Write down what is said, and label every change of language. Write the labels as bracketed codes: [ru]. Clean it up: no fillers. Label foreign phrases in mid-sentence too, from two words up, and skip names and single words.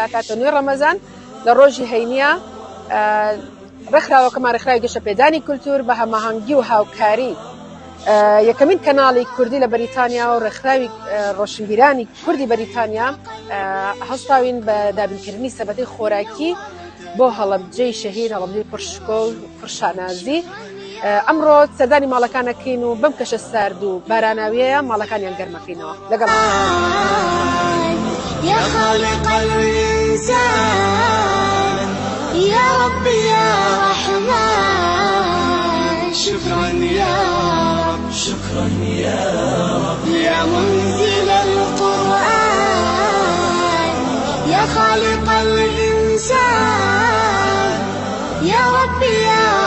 [ckb] کاتە نوێی ڕەمەزان لە ڕۆژی هەینیە ڕێکخراوەکەمان ڕێکخراوی گەشە پێدانی کولتور بە هەماهەنگی و هاوکاری یەکەمین کەناڵی کوردی لە بەریتانیا و ڕێکخراوی ڕۆشنبیرانی کوردی بەریتانیا هەستاوین بە دابینکردنی سەبەتەی خۆراکی بۆ هەڵەبجەی شەهید هەڵەبجەی پرشکۆ و پرشانازی ئەمڕۆ سەردانی ماڵەکانەکەین و بەم کەشە سارد و باراناویەیە ماڵەکانیان گەرمەکەینەوە لەگەڵ [ar] يا خالق الإنسان يا ربي يا رحمن شكرا يا رب شكرا يا رب يا منزل القرآن يا خالق الإنسان يا ربي يا